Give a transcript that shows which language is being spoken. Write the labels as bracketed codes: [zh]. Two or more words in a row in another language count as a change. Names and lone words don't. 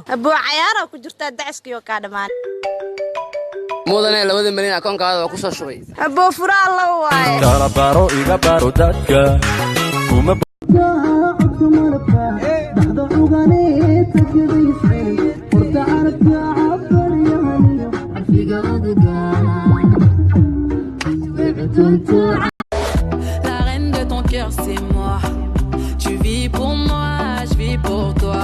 [so] abo cayaara ku jirta daciskiyo ka dhamaan mudane 2 milyan akoonkaada waa ku soo shubay abo furaa la waay kala baro iga baro dadka kuma [fr] La reine de ton cœur c'est moi. Tu vis pour moi, je vis pour toi.